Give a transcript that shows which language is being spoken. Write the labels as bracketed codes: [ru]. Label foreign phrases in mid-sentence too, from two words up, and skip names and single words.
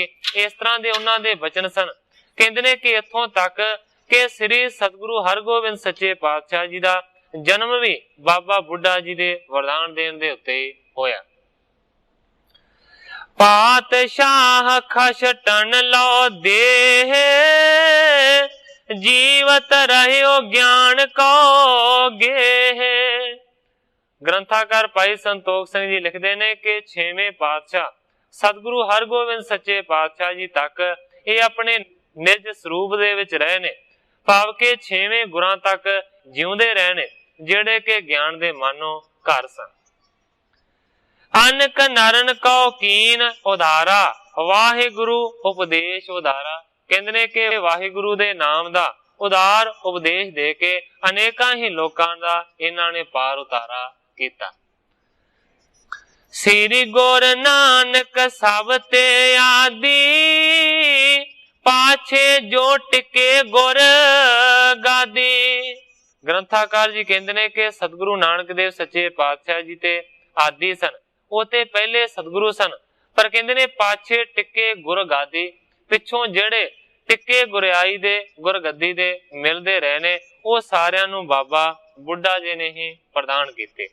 [pa] ਇਸ ਤਰ੍ਹਾਂ ਦੇ ਉਨ੍ਹਾਂ ਦੇ ਬਚਨ ਸਨ। ਕਹਿੰਦੇ ਨੇ ਕਿ ਇੱਥੋਂ ਤੱਕ ਕਿ ਸ੍ਰੀ ਸਤਿਗੁਰੂ ਹਰਗੋਬਿੰਦ ਸੱਚੇ ਪਾਤਸ਼ਾਹ ਜੀ ਦਾ ਜਨਮ ਵੀ ਬਾਬਾ ਬੁੱਢਾ ਜੀ ਦੇ ਵਰਦਾਨ ਦੇਣ ਦੇ ਉੱਤੇ ਹੋਇਆ। [bra] पातशाह खसटन लो देह, जीवत रहियो ज्ञान को गेह। [pa] ਗ੍ਰੰਥਾਕਾਰ ਭਾਈ ਸੰਤੋਖ ਸਿੰਘ ਜੀ ਲਿਖਦੇ ਨੇ ਕਿ ਛੇਵੇਂ ਪਾਤਸ਼ਾਹ ਸਤਿਗੁਰੂ ਹਰਗੋਬਿੰਦ ਸੱਚੇ ਪਾਤਸ਼ਾਹ ਜੀ ਤੱਕ ਇਹ ਆਪਣੇ ਨਿਜ ਸਰੂਪ ਦੇ ਵਿੱਚ ਰਹੇ ਨੇ, ਭਾਵ ਕਿ ਛੇਵੇਂ ਗੁਰਾਂ ਤੱਕ ਜਿਉਂਦੇ ਰਹੇ ਨੇ, ਜਿਹੜੇ ਕਿ ਗਿਆਨ ਦੇ ਮਾਨੋ ਘਰ ਸਨ। [bra] अनक नरन को कीन उधारा, वाहिगुरु उपदेश उधारा। [pa] ਕਹਿੰਦੇ ਨੇ ਕਿ ਵਾਹਿਗੁਰੂ ਦੇ ਨਾਮ ਦਾ ਉਦਾਰ ਉਪਦੇਸ਼ ਦੇ ਕੇ ਅਨੇਕਾਂ ਹੀ ਲੋਕਾਂ ਦਾ ਇਨ੍ਹਾਂ ਨੇ ਪਾਰ ਉਤਾਰਾ ਕੀਤਾ। [bra] ਸ੍ਰੀ ਗੁਰੂ ਨਾਨਕ ਸਭ ਤੇ ਆਦੀ, ਪਾਛੇ ਜੋ ਟਿਕੇ ਗੁਰ ਗਾਦੀ। [pa] ਗ੍ਰੰਥਾਕਾਰ ਜੀ ਕਹਿੰਦੇ ਨੇ ਕਿ ਸਤਿਗੁਰੂ ਨਾਨਕ ਦੇਵ ਸੱਚੇ ਪਾਤਸ਼ਾਹ ਜੀ ਤੇ ਆਦੀ ਸਨ, ਉਹ ਤੇ ਪਹਿਲੇ ਸਤਿਗੁਰੂ ਸਨ, ਪਰ ਕਹਿੰਦੇ ਨੇ [bra] ਪਾਛੇ ਟਿੱਕੇ ਗੁਰ ਗਾਦੀ, [pa] ਪਿੱਛੋਂ ਜਿਹੜੇ ਟਿੱਕੇ ਗੁਰਿਆਈ ਦੇ ਗੁਰਗੱਦੀ ਦੇ ਮਿਲਦੇ ਰਹੇ ਨੇ, ਉਹ ਸਾਰਿਆਂ ਨੂੰ ਬਾਬਾ ਬੁੱਢਾ ਜੀ ਨੇ ਹੀ ਪ੍ਰਦਾਨ ਕੀਤੇ।